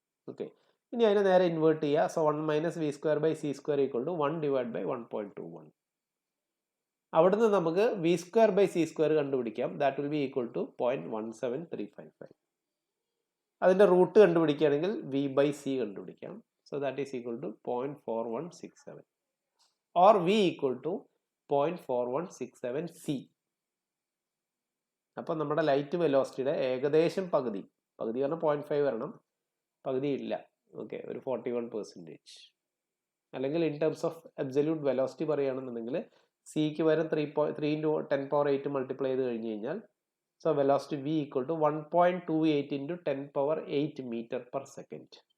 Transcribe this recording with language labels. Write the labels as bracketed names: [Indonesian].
[English] okay, [Malayalam] ഇനി അതിനെ നേരെ ഇൻവേർട്ട് ചെയ്യുക. [English] So 1 minus v square by c square equal to 1 divide by 1.21. [Malayalam] അവിടുന്ന് നമുക്ക് [English] v square by c square [Malayalam] കണ്ടുപിടിക്കാം. [English] That will be equal to 0.17355. [Malayalam] അതിൻ്റെ റൂട്ട് കണ്ടുപിടിക്കുകയാണെങ്കിൽ വി ബൈ സി കണ്ടുപിടിക്കാം. [English] So that is equal to 0.4167 or V equal to 0.4167 C. [Malayalam] അപ്പോൾ നമ്മുടെ light വെലോസിറ്റിയുടെ ഏകദേശം പകുതി പറഞ്ഞാൽ 0.5 വരണം, പകുതി ഇല്ല. [English] okay, [Malayalam] ഒരു 41%. അല്ലെങ്കിൽ [English] in terms of absolute velocity [Malayalam] പറയുകയാണെന്നുണ്ടെങ്കിൽ സിക്ക് വരും [English] 3 into 10⁻8 multiply [Malayalam] ചെയ്ത് കഴിഞ്ഞ് കഴിഞ്ഞാൽ [English] So velocity V equal to 1.28 into 10⁻8 metre per second.